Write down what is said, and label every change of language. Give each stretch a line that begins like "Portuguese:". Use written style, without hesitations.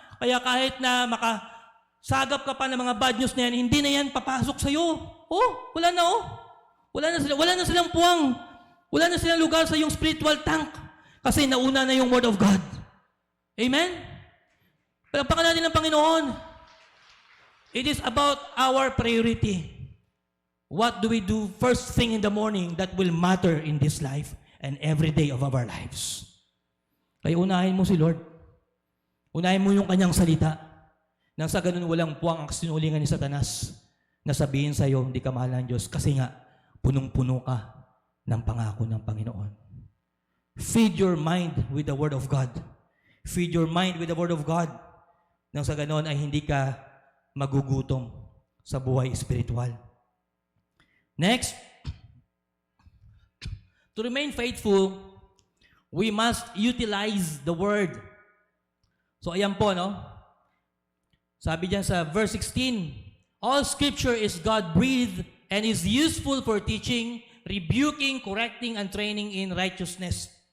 Filipino: Kaya kahit na makasagap ka pa ng mga bad news na yan, hindi na yan papasok sa'yo. Wala na Wala na silang puwang. Wala na silang lugar sa iyong spiritual tank. Kasi nauna na yung Word of God. Amen? Palagpakan natin ng Panginoon.
English: It is about our priority. What do we do first thing in the morning that will matter in this life and every day of our lives?
Filipino: Kaya unahin mo si Lord. Unahin mo yung kanyang salita. Nang sa ganun walang puwang ang sinulingan ni Satanas na sabihin sa iyo, hindi ka mahal ng Diyos. Kasi nga, punong-puno ka ng pangako ng Panginoon.
English: Feed your mind with the Word of God. Feed your mind with the Word of God.
Filipino: Nang sa ganoon ay hindi ka magugutom sa buhay espiritual.
English: Next, to remain faithful, we must utilize the Word.
Filipino: So ayan po, no? Sabi diyan sa
English: verse 16, all Scripture is God-breathed and is useful for teaching, rebuking, correcting, and training in righteousness.